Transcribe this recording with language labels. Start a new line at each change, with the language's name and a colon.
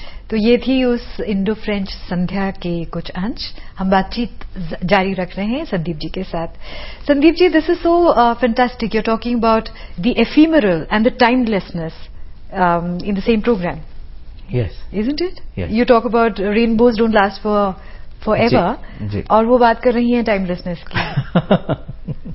Hindi: तो ये थी उस इंडो फ्रेंच संध्या के कुछ अंश. हम बातचीत जारी रख रहे हैं संदीप जी के साथ. Sandeep ji,
English: This is so fantastic. You are talking about the ephemeral and the timelessness in the same program. Yes. Isn't it? Yes. You talk about rainbows don't last forever.
Hindi: जी. और वो बात कर रही हैं टाइमलेसनेस की.